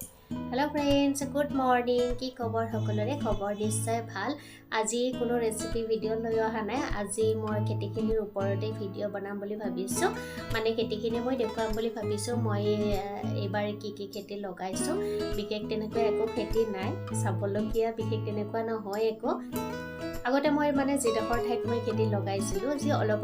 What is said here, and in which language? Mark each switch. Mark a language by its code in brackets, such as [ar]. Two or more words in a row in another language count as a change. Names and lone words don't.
[en] hello friends good morning [as] কি খবৰ সকলোৰে খবৰ নিশ্চয় ভাল আজি কোনো ৰেচিপি ভিডিও লৈ অহা নাই আজি মই খেতিখিনিৰ ওপৰতে ভিডিও বনাম বুলি ভাবিছো মানে খেতিখিনি মই দেখুৱাম বুলি ভাবিছো মই এবাৰ কি খেতি লগাইছো বিশেষ তেনেকৈ একো খেতি নাই চাবলগীয়া বিশেষ তেনেকুৱা নহয় একো আগতে মই মানে জিডখৰ ঠাইত মই খেতি লগাইছিলো যি অলপ